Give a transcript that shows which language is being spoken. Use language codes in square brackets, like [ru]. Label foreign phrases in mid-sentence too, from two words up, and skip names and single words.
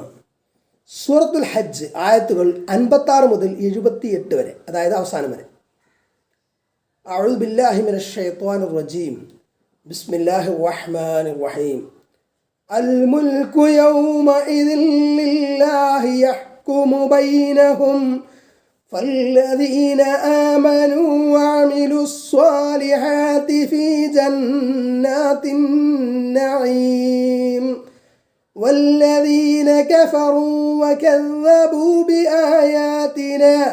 [ml] സൂറത്തുൽ ഹജ്ജ് ആയത്തുകൾ 56 മുതൽ 78 വരെ, അതായത് അവസാനം വരെ. [ar] أعوذ بالله من الشيطان الرجيم. بسم الله الرحمن الرحيم. الملك يومئذ لله يحكم بينهم فالذين آمنوا وعملوا الصالحات في جنات النعيم والذين كفروا وكذبوا بآياتنا